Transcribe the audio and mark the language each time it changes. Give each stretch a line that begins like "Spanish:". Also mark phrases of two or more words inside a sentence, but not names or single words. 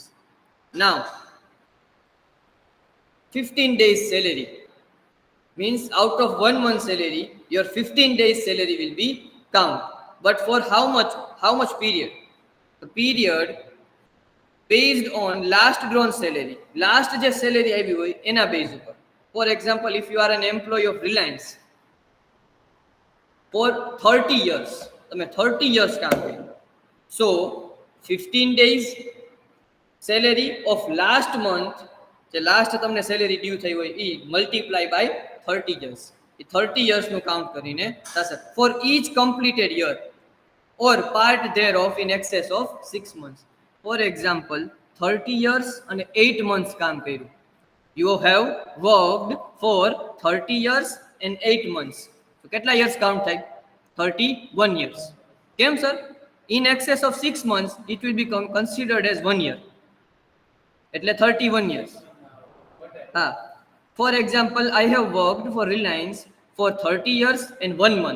English: Now, 15 days salary means out of 1 month salary, your 15 days salary will be count. But for how much period? The period based on last drawn salary.
Gujarati: Last જે salary આવી હોય એના base ઉપર.
English: For example, if you are an employee of Reliance for 30 years,
Gujarati: તમે
English: 30 years
Gujarati: કામ કર્યું.
English: So 15 days salary of last month,
Gujarati: જે last તમને salary due થઈ હોય એ
English: multiply by 30 years.
Gujarati: એ
English: 30 years
Gujarati: નું count કરીને થશે.
English: For each completed year or part thereof in excess of 6 months. For example, 30 years and 8 months
Gujarati: કામ કર્યું.
English: You have worked for 30 years and 8 months.
Gujarati: So કેટલા
English: years count
Gujarati: થાય?
English: 31 years.
Gujarati: કેમ sir?
English: In excess of 6 months, it will be considered as 1 year.
Gujarati: એટલે
English: 31 years. For example, I have worked for Reliance for 30 years and 1 month.